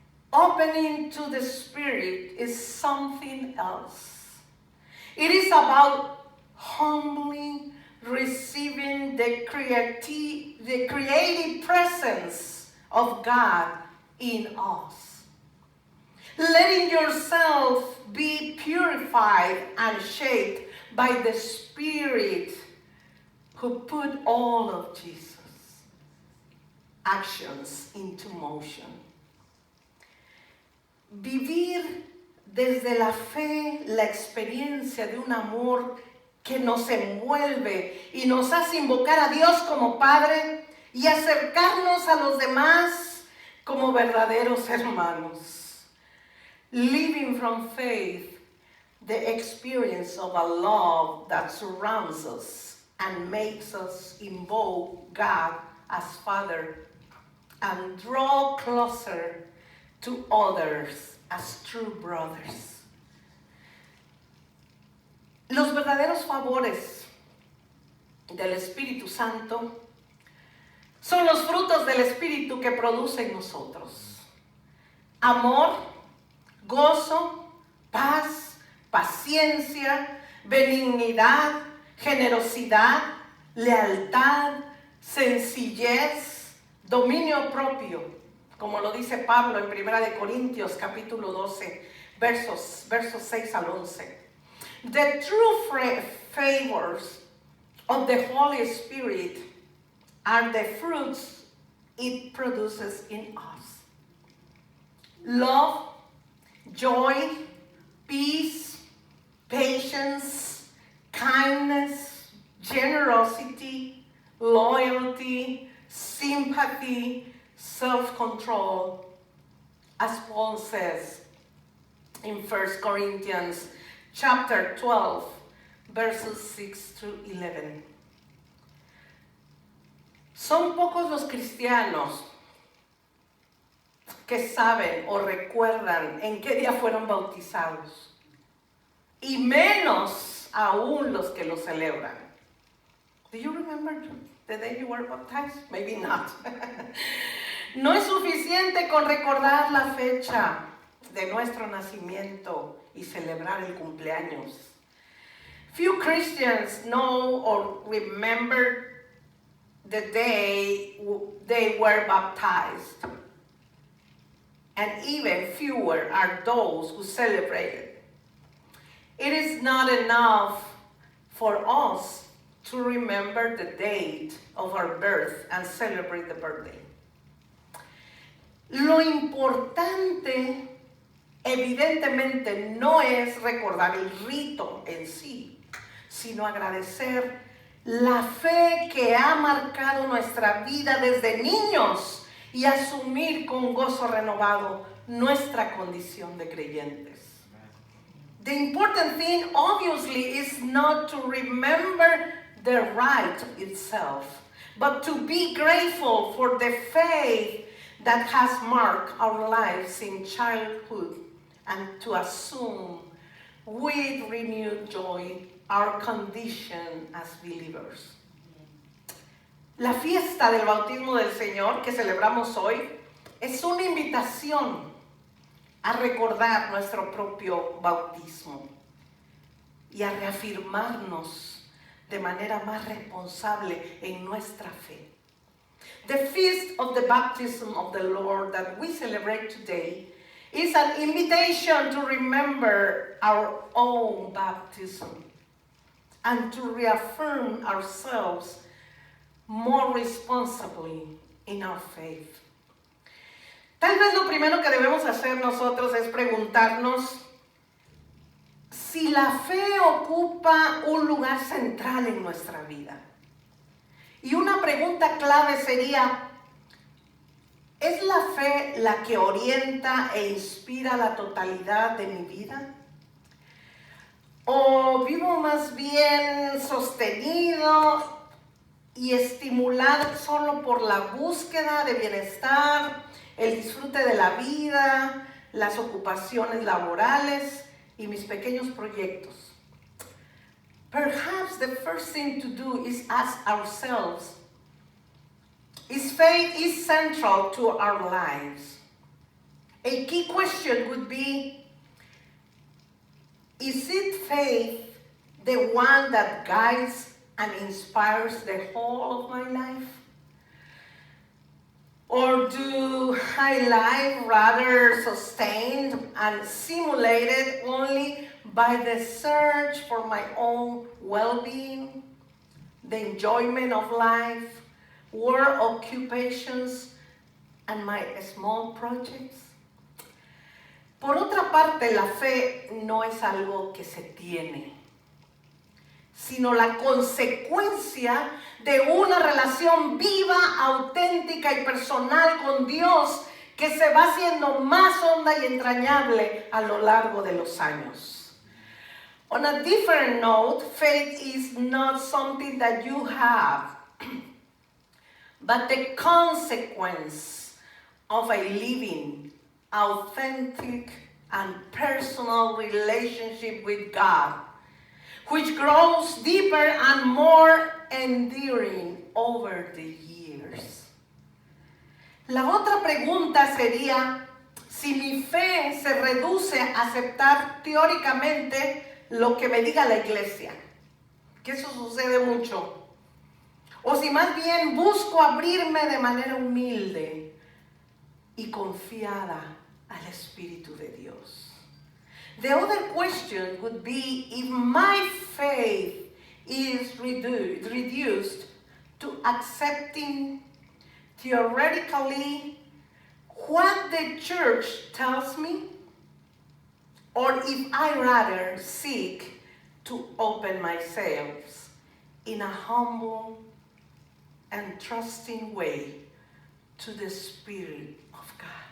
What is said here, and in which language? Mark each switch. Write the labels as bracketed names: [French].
[English] Opening to the Spirit is something else. It is about humbly receiving the creative presence of God in us. Letting yourself be purified and shaped by the Spirit who put all of Jesus' actions into motion. [Spanish] Vivir desde la fe la experiencia de un amor que nos envuelve y nos hace invocar a Dios como Padre y acercarnos a los demás como verdaderos hermanos. [English] Living from faith, the experience of a love that surrounds us and makes us invoke God as Father and draw closer to others as true brothers. [Spanish] Los verdaderos favores del Espíritu Santo son los frutos del Espíritu que produce en nosotros. Amor, gozo, paz, paciencia, benignidad, generosidad, lealtad, sencillez, dominio propio, como lo dice Pablo en 1 Corintios capítulo 12, versos 6 al 11. [English] The true favors of the Holy Spirit are the fruits it produces in us. Love, joy, peace, patience, kindness, generosity, loyalty, sympathy, self-control, as Paul says in 1 Corinthians chapter 12, verses 6 through 11. [Spanish] Son pocos los cristianos que saben o recuerdan en qué día fueron bautizados, y menos aún los que lo celebran. [English] Do you remember the day you were baptized? Maybe not. [Spanish] No es suficiente con recordar la fecha de nuestro nacimiento y celebrar el cumpleaños. [English] Few Christians know or remember the day they were baptized, and even fewer are those who celebrate it. It is not enough for us to remember the date of our birth and celebrate the birthday. [Spanish] Lo importante, evidentemente, no es recordar el rito en sí, sino agradecer la fe que ha marcado nuestra vida desde niños y asumir con gozo renovado nuestra condición de creyentes. [English] The important thing, obviously, is not to remember the rite itself, but to be grateful for the faith that has marked our lives in childhood, and to assume with renewed joy our condition as believers. [Spanish] La fiesta del bautismo del Señor que celebramos hoy es una invitación a recordar nuestro propio bautismo y a reafirmarnos de manera más responsable en nuestra fe. [English] The feast of the baptism of the Lord that we celebrate today is an invitation to remember our own baptism and to reaffirm ourselves more responsibly in our faith. [Spanish] Tal vez lo primero que debemos hacer nosotros es preguntarnos si la fe ocupa un lugar central en nuestra vida. Y una pregunta clave sería, ¿es la fe la que orienta e inspira la totalidad de mi vida? ¿O vivo más bien sostenido y estimulado solo por la búsqueda de bienestar, el disfrute de la vida, las ocupaciones laborales y mis pequeños proyectos? [English] Perhaps the first thing to do is ask ourselves, is faith central to our lives? A key question would be, is it faith the one that guides and inspires the whole of my life? Or do I live rather sustained and stimulated only by the search for my own well-being, the enjoyment of life, work occupations, and my small projects? [Spanish] Por otra parte, la fe no es algo que se tiene, sino la consecuencia de una relación viva, auténtica y personal con Dios que se va haciendo más honda y entrañable a lo largo de los años. [English] On a different note, faith is not something that you have, but the consequence of a living, authentic, and personal relationship with God, which grows deeper and more enduring over the years. [Spanish] La otra pregunta sería si mi fe se reduce a aceptar teóricamente lo que me diga la iglesia, que eso sucede mucho, o si más bien busco abrirme de manera humilde y confiada al Espíritu de Dios. [English] The other question would be if my faith is reduced to accepting theoretically what the church tells me, or if I rather seek to open myself in a humble and trusting way to the Spirit of God.